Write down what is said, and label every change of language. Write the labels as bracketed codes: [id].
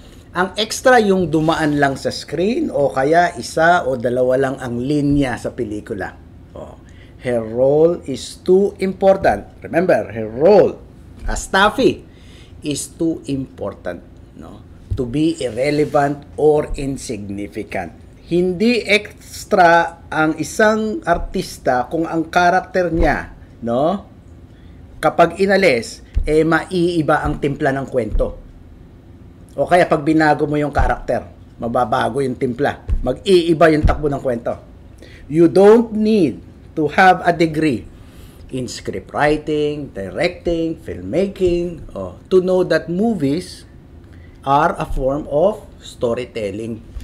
[tl] Ang extra yung dumaan lang sa screen o kaya isa o dalawa lang ang linya sa pelikula. [en] Her role is too important. Remember, her role as Taffy is too important, to be irrelevant or insignificant. [tl] Hindi extra ang isang artista kung ang karakter niya, no? Kapag inalis, maiiba ang timpla ng kwento. O kaya pag binago mo yung karakter, mababago yung timpla. Mag-iiba yung takbo ng kwento. [en] You don't need to have a degree in script writing, directing, filmmaking, to know that movies are a form of storytelling.